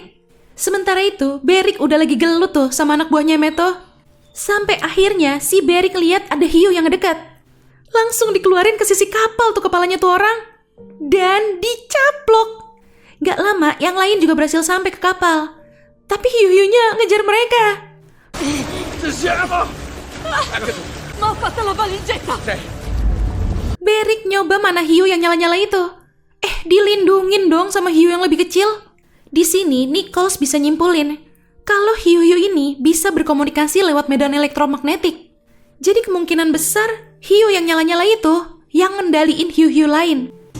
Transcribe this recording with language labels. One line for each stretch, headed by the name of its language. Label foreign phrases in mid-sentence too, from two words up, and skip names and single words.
Indonesian: Sementara itu, Beric udah lagi gelut tuh sama anak buahnya Emeto. Sampai akhirnya si Beric lihat ada hiu yang dekat. Langsung dikeluarin ke sisi kapal tuh kepalanya tuh orang. Dan dicaplok. Gak lama yang lain juga berhasil sampai ke kapal. Tapi hiu-hiunya ngejar mereka.
Italian: Ma ha fatto la valigetta!
Indonesian: Beric nyoba mana hiu yang nyala-nyala itu. Dilindungin dong sama hiu yang lebih kecil. Di sini Nichols bisa nyimpulin kalau hiu-hiu ini bisa berkomunikasi lewat medan elektromagnetik. Jadi kemungkinan besar hiu yang nyala-nyala itu yang ngendaliin hiu-hiu lain.